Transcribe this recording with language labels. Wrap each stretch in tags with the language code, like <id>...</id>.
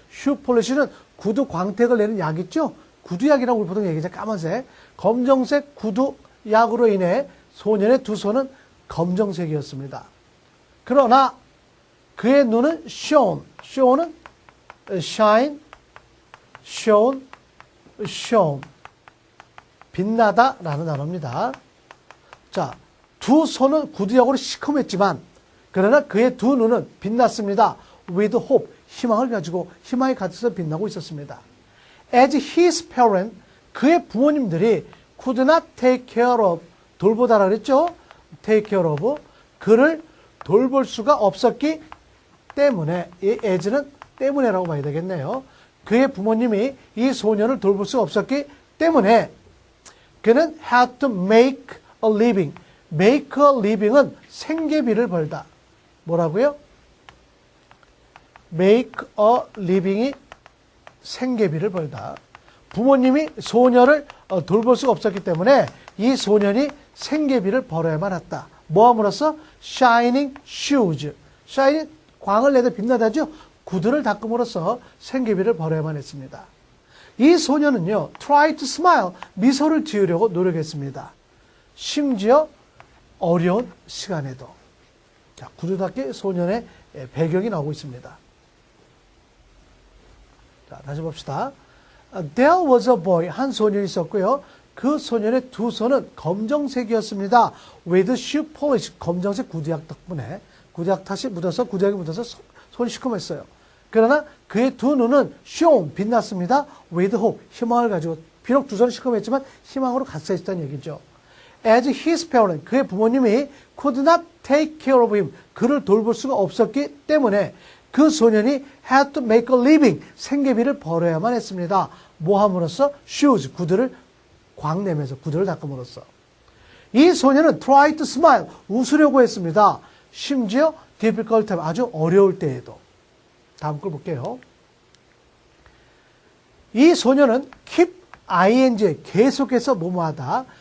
<en>shoe polish</en> <ko>는 구두 광택을 내는 약 있죠? 구두약이라고 우리 보통 얘기하죠. 까만색. 검정색 구두약으로 인해 소년의 두 손은 검정색이었습니다. 그러나 그의 눈은 shone.</ko> <en>shone은 shine, shone, shone.</en> <ko>빛나다 라는 단어입니다. 자, 두 손은 구두약으로 시커맸지만 그러나 그의 두 눈은 빛났습니다.</ko> <en>With hope.</en> <ko>희망을 가지고 희망이 가득해서 빛나고 있었습니다.</ko> <en>As his parent,</en> <ko>그의 부모님들이</ko> <en>could not take care of,</en> <ko>돌보다라 그랬죠?</ko> <en>take care of,</en> <ko>그를 돌볼 수가 없었기 때문에, 이 as는 때문에라고 봐야 되겠네요. 그의 부모님이 이 소년을 돌볼 수 없었기 때문에 그는</ko> <en>had to make a living. make a living은</en> <ko>생계비를 벌다. 뭐라고요?</ko> <en>make a living이</en> <ko>생계비를 벌다. 부모님이 소녀를 돌볼 수가 없었기 때문에 이 소년이 생계비를 벌어야만 했다. 뭐함으로써?</ko> <en>shining shoes.</en> <ko>shining, 광을 내다 빛나다죠? 구두를 닦음으로써 생계비를 벌어야만 했습니다. 이 소년은요,</ko> <en>try to smile,</en> <ko>미소를 지으려고 노력했습니다. 심지어 어려운 시간에도. 자, 구두 닦기 소년의 배경이 나오고 있습니다. 자, 다시 봅시다.</ko> <en>There was a boy,</en> <ko>한 소년이 있었고요. 그 소년의 두 손은 검정색이었습니다.</ko> <en>with shoe polish,</en> <ko>검정색 구두약 덕분에 구두약 탓이 묻어서 구두약이 묻어서 손이 시커맸어요. 그러나 그의 두 눈은 shone, 빛났습니다.</ko> <en>with hope,</en> <ko>희망을 가지고 비록 두 손은 시커맸지만 희망으로 갇혀 있다는 얘기죠.</ko> <en>As his parents,</en> <ko>그의 부모님이</ko> <en>could not take care of him,</en> <ko>그를 돌볼 수가 없었기 때문에 그 소년이</ko> <en>had to make a living,</en> <ko>생계비를 벌어야만 했습니다. 뭐 함으로써? shoes, 구두를 광내면서 구두를 닦음으로써. 이 소년은</ko> <en>try to smile,</en> <ko>웃으려고 했습니다. 심지어</ko> <en>difficult time,</en> <ko>아주 어려울 때에도. 다음 걸 볼게요. 이 소년은 keep ing, 계속해서 뭐뭐하다.</ko>